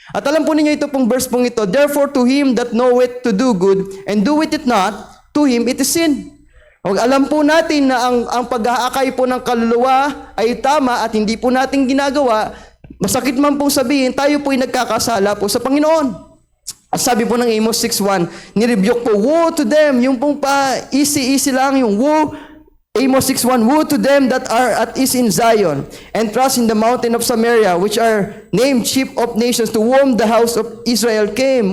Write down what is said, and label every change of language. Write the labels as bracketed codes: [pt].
[tl] At alam po ninyo ito pong verse pong ito, [en] therefore to him that knoweth to do good and doeth it not, to him it is sin. [tl] Alam po natin na ang pag-aakay po ng kaluluwa ay tama at hindi po natin ginagawa. Masakit man pong sabihin, tayo po'y nagkakasala po sa Panginoon. At sabi po ng Amos 6:1, nirebuke po, [en] woe to them, [tl] yung pong [en] easy lang, yung woe, Amos 6:1, woe to them that are at ease in Zion, and trust in the mountain of Samaria, which are named chief of nations, to whom the house of Israel came.